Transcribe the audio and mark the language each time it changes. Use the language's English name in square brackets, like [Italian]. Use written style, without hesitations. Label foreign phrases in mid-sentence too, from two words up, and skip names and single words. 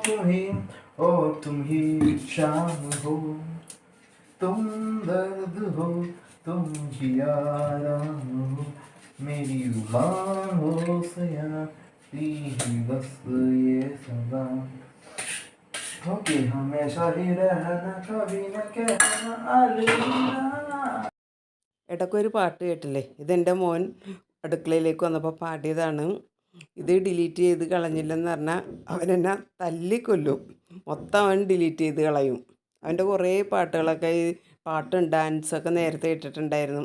[Hindi] तुम ही शाम हो तुम दर्द हो तुम ही आराम हो मेरी जुबान हो सयाती ही बस ये सदा होके हमेशा ही रहना कभी न कहना अलविदा. [Malayalam] ഇടയ്ക്കൊരു പാട്ട് കേട്ടില്ലേ? ഇതെൻ്റെ മോൻ അടുക്കളയിലേക്ക് വന്നപ്പോൾ പാടിയതാണ്. ഇത് ഡിലീറ്റ് ചെയ്ത് കളഞ്ഞില്ലെന്ന് പറഞ്ഞാൽ അവനെന്നെ തല്ലിക്കൊല്ലും. മൊത്തം അവൻ ഡിലീറ്റ് ചെയ്ത് കളയും. അവൻ്റെ കുറേ പാട്ടുകളൊക്കെ പാട്ടും ഡാൻസൊക്കെ നേരത്തെ ഇട്ടിട്ടുണ്ടായിരുന്നു.